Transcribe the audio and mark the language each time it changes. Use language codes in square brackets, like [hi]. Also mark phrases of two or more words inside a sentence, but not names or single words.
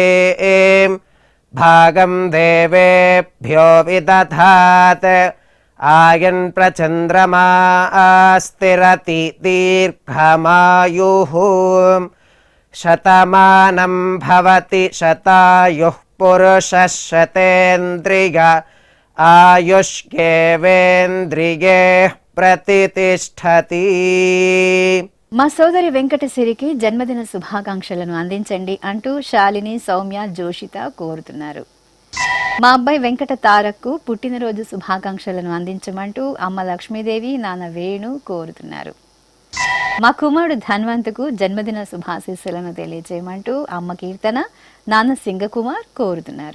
[sa] भागं देवेभ्यो विदधात् आयन् प्रचन्द्रमा स्थिरति दीर्घमायुः शतमानं भवति शतायुः पुरुषः शतेन्द्रिय आयुष्येवेन्द्रिये प्रतिष्ठति. [te] మా సోదరి వెంకటసిరికి జన్మదిన శుభాకాంక్షలను అందించండి అంటూ శాలిని సౌమ్య జోషిత కోరుతున్నారు. మా అబ్బాయి వెంకట తారక్కు పుట్టినరోజు శుభాకాంక్షలను అందించమంటూ అమ్మ లక్ష్మీదేవి నాన్న వేణు కోరుతున్నారు. మా కుమారుడు ధన్వంతుకు జన్మదిన శుభాశీస్సులను తెలియజేయమంటూ అమ్మ కీర్తన నాన్న సింగకుమార్ కోరుతున్నారు.